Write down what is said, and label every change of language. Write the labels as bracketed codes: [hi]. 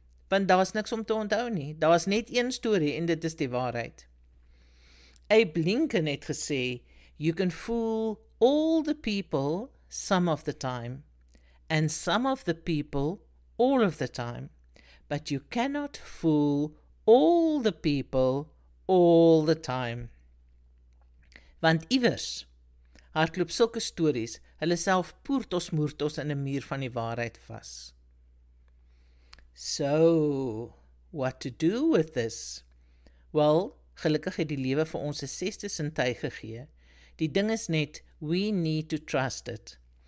[af] Want daar's niks om te onthou nie, daar's net een storie en dit is die waarheid. Abe Lincoln het gesê, [en] you can fool all the people some of the time, and some of the people all of the time, but you cannot fool all the people all the time. [af] Want iewers hardloop sulke stories, hulle self poertos moertos in 'n muur van die waarheid vas. [en] So, what to do with this? [af] Well, gelukkig het die lewe vir ons 'n 6de sintuig gegee. Die ding is net, [en] we need to trust it.